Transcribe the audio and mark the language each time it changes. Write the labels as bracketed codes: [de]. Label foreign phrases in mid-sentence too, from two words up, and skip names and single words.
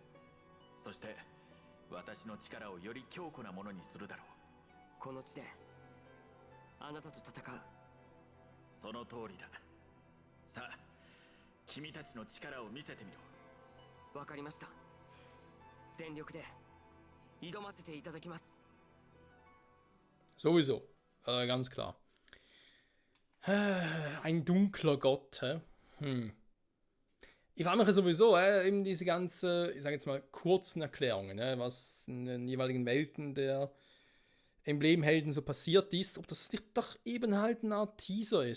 [ja] そして私の力をより強固なものにするだろう。この地であなたと戦う。その通りだ。さあ、君たちの力を見せてみろ。わかりました。全力で挑ませていただきます。 [de] Sowieso, ganz klar. Ein dunkler Gott, hä? Ich frage mich sowieso, eben diese ganzen, ich sage jetzt mal, kurzen Erklärungen, was in den jeweiligen Welten der Emblemhelden so passiert ist, ob das nicht doch eben halt eine Art Teaser ist.